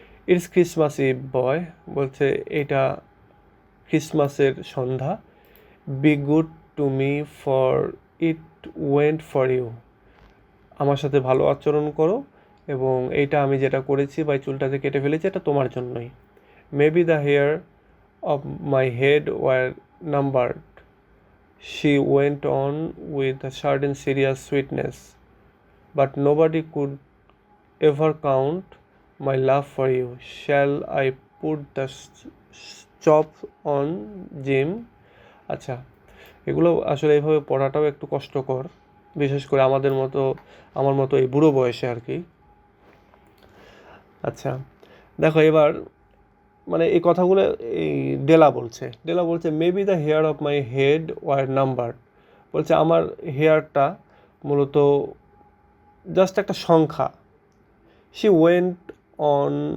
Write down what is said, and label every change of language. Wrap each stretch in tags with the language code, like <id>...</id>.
<en>it's Christmas Eve boy,</en> <bn>বলছে এটা ক্রিসমাসের সন্ধ্যা।</bn> <en>be good to me for it went for you,</en> <bn>আমার সাথে ভালো আচরণ করো এবং এইটা আমি যেটা করেছি বা চুলটা যে কেটে ফেলেছি এটা তোমার জন্যই।</bn> <en>Maybe the hair of my head were numbered, she went on with a certain serious sweetness, but nobody could ever count my love for you. Shall I put the chop on Jim?</en> <bn>আচ্ছা, এগুলো আসলে এইভাবে পড়াটাও একটু কষ্টকর, বিশেষ করে আমার মতো এই বুড়ো বয়সে আর কি। আচ্ছা দেখো এবার মানে এই কথাগুলো এই ডেলা বলছে</bn> <en>maybe the hair of my head were number,</en> <bn>বলছে আমার হেয়ারটা মূলত জাস্ট একটা সংখ্যা।</bn> <en>she went on</en>